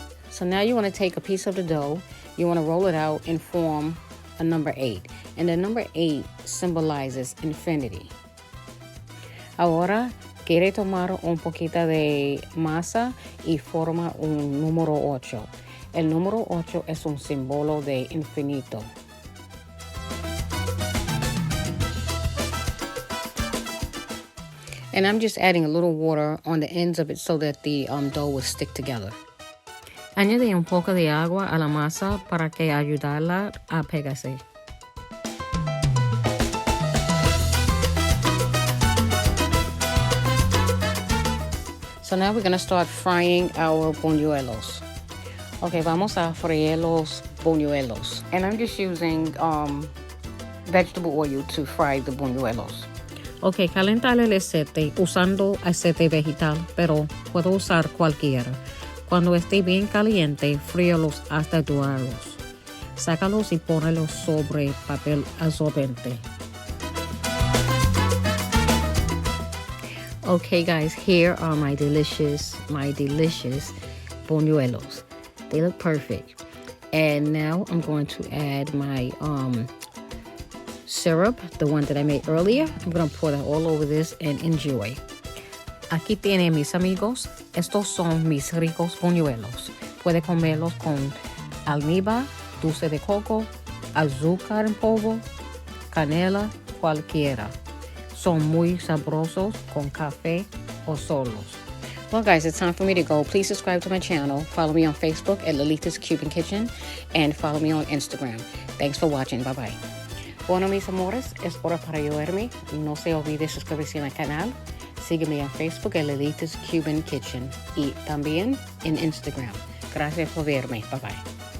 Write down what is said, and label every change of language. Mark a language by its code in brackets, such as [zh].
[en] So now you want to take a piece of the dough, you want to roll it out and form a number 8. And the number 8 symbolizes infinity. [es] Ahora, quiere tomar un poquito de masa y forma un número 8. El número 8 es un símbolo de infinito. [en] And I'm just adding a little water on the ends of it so that the dough will stick together. [es] Añade un poco de agua a la masa para que ayudarla a pegarse. [en] So now we're going to start frying our buñuelos. [es] Okay, vamos a freír los buñuelos. [en] And I'm just using vegetable oil to fry the buñuelos. [es] Okay, calentar el aceite usando aceite vegetal, pero puedo usar cualquiera. Cuando esté bien caliente, fríelos hasta dorarlos. Sácalos y pónelos sobre papel absorbente. [en] Okay guys, here are my delicious buñuelos. They look perfect. And now I'm going to add my syrup, the one that I made earlier. I'm going to pour that all over this and enjoy. [es] Aquí tienen mis amigos. Estos son mis ricos buñuelos. Puede comerlos con almíbar, dulce de coco, azúcar en polvo, canela, cualquiera. Son muy sabrosos con café o solos. [en] Well guys, it's time for me to go. Please subscribe to my channel. Follow me on Facebook at Lolita's Cuban Kitchen, and follow me on Instagram. Thanks for watching. Bye bye. [es] Bueno mis amores, es hora para ayudarme. No se olvide suscribirse al canal. Sígueme en Facebook en Lolita's Cuban Kitchen y también en Instagram. Gracias por verme. Bye bye.